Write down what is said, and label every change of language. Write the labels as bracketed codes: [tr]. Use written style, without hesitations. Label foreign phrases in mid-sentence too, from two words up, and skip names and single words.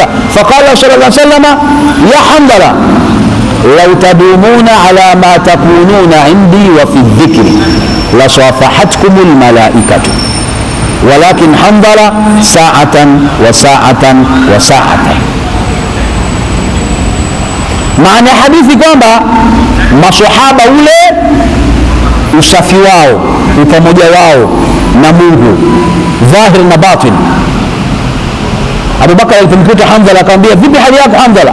[ar] فقال صلى الله عليه وسلم يا حنظلة لو تدومون على ما تكونون عندي وفي الذكر لصافحتكم الملائكة، ولكن حنظلة ساعة وساعة وساعة. [sw] Maana hadithi kwamba maswahaba ule usafi wao, upamoja wao na Mungu dhahir na batin. Abu Bakar alipomkuta Handala akamwambia, vipi hali yako Handala?